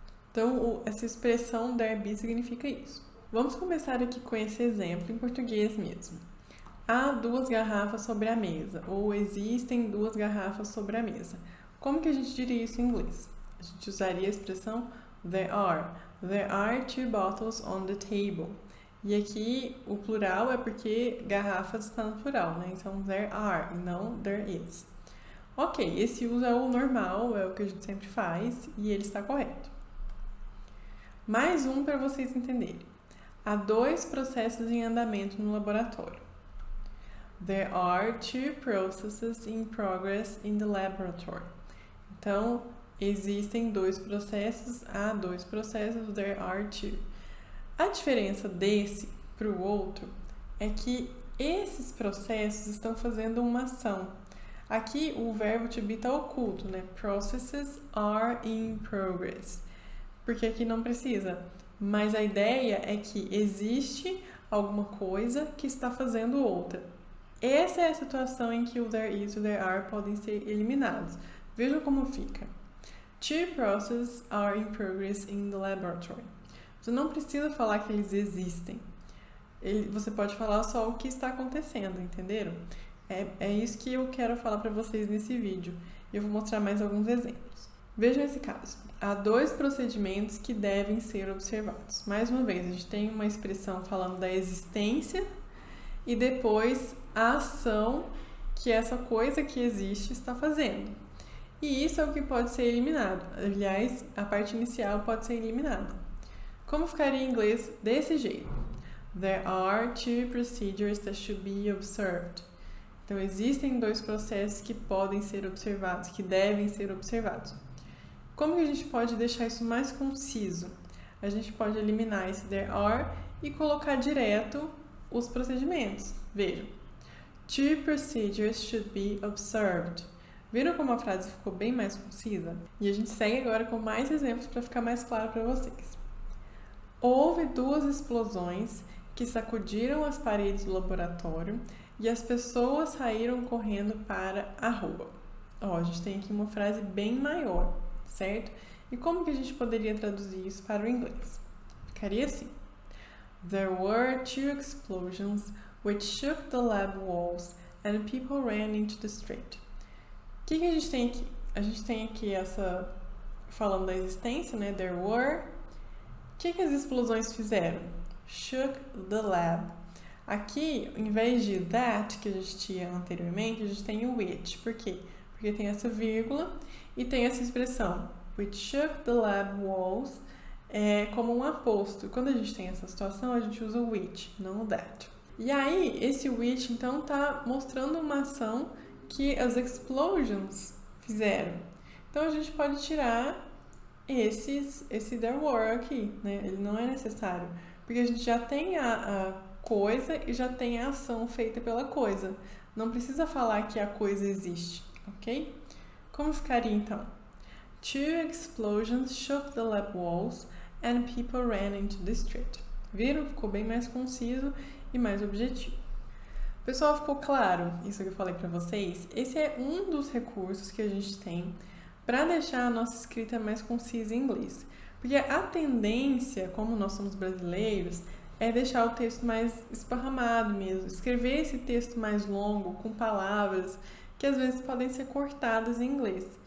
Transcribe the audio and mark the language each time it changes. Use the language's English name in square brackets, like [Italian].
[Portuguese] Então, essa expressão there be significa isso. Vamos começar aqui com esse exemplo em português mesmo. Há 2 garrafas sobre a mesa, ou existem 2 garrafas sobre a mesa. Como que a gente diria isso em inglês? A gente usaria a expressão there are. [English] There are 2 bottles on the table. [Portuguese] E aqui o plural é porque garrafas está no plural, né? Então, there are e não there is. Ok, esse uso é o normal, é o que a gente sempre faz e ele está correto. Mais um para vocês entenderem. Há 2 processos em andamento no laboratório. [English] There are 2 processes in progress in the laboratory. [Portuguese] Então, existem 2 processos, há 2 processos, [English] there are 2. [Portuguese] A diferença desse para o outro é que esses processos estão fazendo uma ação. Aqui o verbo to be está oculto, né? [English] Processes are in progress. [Portuguese] Porque aqui não precisa. Mas a ideia é que existe alguma coisa que está fazendo outra. Essa é a situação em que o there is e o there are podem ser eliminados. Vejam como fica. [English] 2 processes are in progress in the laboratory. [Portuguese] Você não precisa falar que eles existem. Você pode falar só o que está acontecendo, entenderam? É isso que eu quero falar para vocês nesse vídeo. Eu vou mostrar mais alguns exemplos. Vejam esse caso. Há 2 procedimentos que devem ser observados. Mais uma vez, a gente tem uma expressão falando da existência e depois a ação que essa coisa que existe está fazendo. E isso é o que pode ser eliminado. Aliás, a parte inicial pode ser eliminada. Como ficaria em inglês desse jeito? [English] There are 2 procedures that should be observed. [Portuguese] Então, existem 2 processos que podem ser observados, que devem ser observados. Como que a gente pode deixar isso mais conciso? A gente pode eliminar esse there are e colocar direto os procedimentos. Vejam. [English] 2 procedures should be observed. [Portuguese] Viram como a frase ficou bem mais concisa? E a gente segue agora com mais exemplos para ficar mais claro para vocês. Houve 2 explosões que sacudiram as paredes do laboratório e as pessoas saíram correndo para a rua. A gente tem aqui uma frase bem maior, certo? E como que a gente poderia traduzir isso para o inglês? Ficaria assim. [English] There were 2 explosions which shook the lab walls and people ran into the street. [Portuguese] O que a gente tem aqui? A gente tem aqui essa falando da existência, né? There were que as explosões fizeram? [English] Shook the lab. [Portuguese] Aqui, em vez de that, que a gente tinha anteriormente, a gente tem o which. Por quê? Porque tem essa vírgula e tem essa expressão [English] which shook the lab walls [Portuguese] como um aposto. Quando a gente tem essa situação, a gente usa o which, não o that. E aí, esse which, então, está mostrando uma ação que as explosions fizeram. Então, a gente pode tirar esse there were aqui, né? Ele não é necessário, porque a gente já tem a coisa e já tem a ação feita pela coisa. Não precisa falar que a coisa existe, ok? Como ficaria então? [English] Two explosions shook the lab walls and people ran into the street. [Portuguese] Viram? Ficou bem mais conciso e mais objetivo. Pessoal, ficou claro isso que eu falei para vocês? Esse é um dos recursos que a gente tem para deixar a nossa escrita mais concisa em inglês. Porque a tendência, como nós somos brasileiros, é deixar o texto mais esparramado mesmo, escrever esse texto mais longo, com palavras que às vezes podem ser cortadas em inglês.